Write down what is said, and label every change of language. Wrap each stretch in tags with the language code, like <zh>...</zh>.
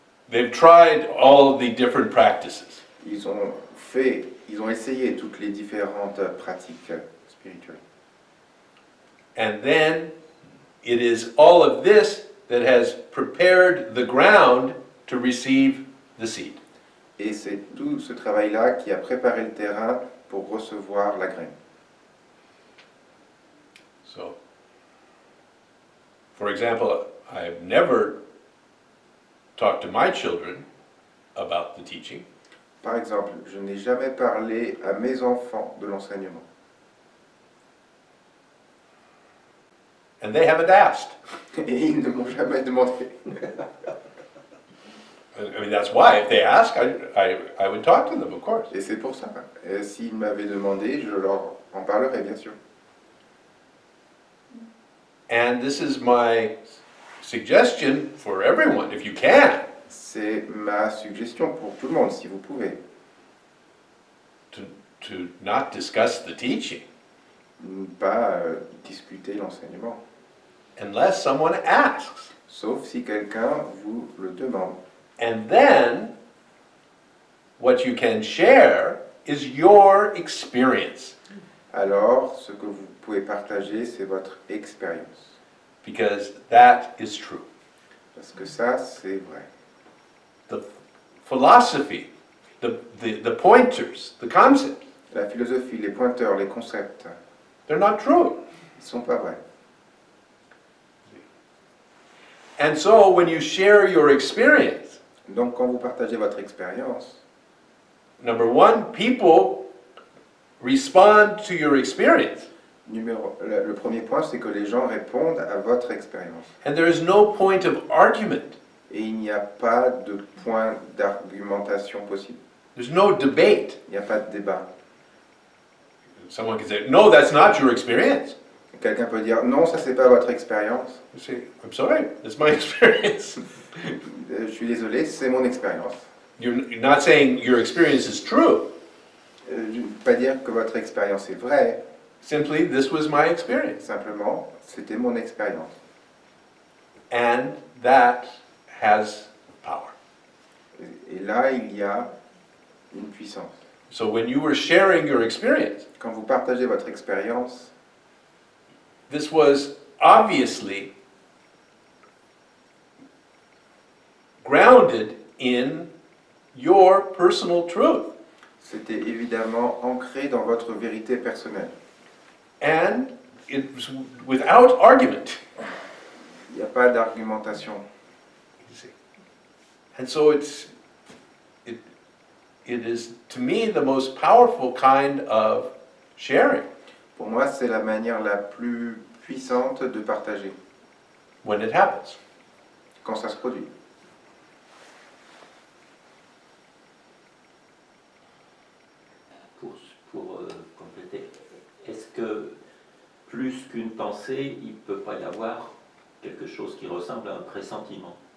<en>They've tried all the different practices.</en> <fr>Ils ont essayé toutes les différentes pratiques spirituelles.</fr> <en>And then it is all of this that has prepared the ground to receive the seed.</en> <fr>Et c'est tout ce travail-là qui a préparé le terrain pour recevoir la graine.</fr> <en>So, for example, I've never talked to my children about the teaching.</en> <fr>Par exemple, je n'ai jamais parlé à mes enfants de l'enseignement.</fr> <en>And they haven't asked.</en> <fr>Et ils ne m'ont jamais demandé.</fr> <en>I mean, that's why. If they ask, I would talk to them, of course.</en> <fr>Et c'est pour ça. Et s'ils m'avaient demandé, je leur en parlerais, bien sûr.</fr> <en>And this is my suggestion for everyone, if you can,</en> <fr>C'est ma suggestion pour tout le monde, si vous pouvez.</fr> <en>to not discuss the teaching</en> <fr>Ne pas discuter l'enseignement.</fr> <en>unless someone asks.</en> <fr>Sauf si quelqu'un vous le demande.</fr> <en>And then, what you can share is your experience,</en> <fr>Alors, ce que vous pouvez partager, c'est votre expérience.</fr> <en>because that is true.</en> <fr>Parce que ça, c'est vrai.</fr> <en>The philosophy, the pointers, the concepts,</en> <fr>La philosophie, les pointeurs, les concepts,</fr> <en>they're not true.</en> <fr>ils ne sont pas vrais.</fr> <en>And so, when you share your experience,</en> <fr>Donc, quand vous partagez votre expérience,</fr> <en>number one, people respond to your experience.</en> <fr>le premier point, c'est que les gens répondent à votre expérience.</fr> <en>And there is no point of argument.</en> <fr>Et il n'y a pas de point d'argumentation possible.</fr> <en>There's no debate.</en> <fr>Il n'y a pas de débat.</fr> <en>Someone can say, no, that's not your experience.</en> <fr>Quelqu'un peut dire, non, ça, c'est pas votre expérience.</fr> <en>You say, I'm sorry, it's my experience.</en> <fr>Je suis désolé, c'est mon expérience.</fr> <en>You're not saying your experience is true.</en> <fr>Je ne peux pas dire que votre expérience est vraie.</fr> <en>Simply, this was my experience.</en> <fr>Simplement, c'était mon expérience.</fr> <en>And that has power.</en> <fr>Et là, il y a une puissance.</fr> <en>So when you were sharing your experience,</en> <fr>Quand vous partagez votre expérience,</fr> <en>this was obviously grounded in your personal truth.</en> <fr>c'était évidemment ancré dans votre vérité personnelle.</fr> <en>And it was without argument.</en> <fr>Il n'y a pas d'argumentation.</fr> <en>You see. And so it is, to me, the most powerful kind of sharing</en> <fr>Pour moi, c'est la manière la plus puissante de partager,</fr> <en>when it happens.</en> <fr>quand ça se produit. Pour compléter, est-ce que plus qu'une pensée, il ne peut pas y avoir quelque chose qui ressemble à un pressentiment?</fr>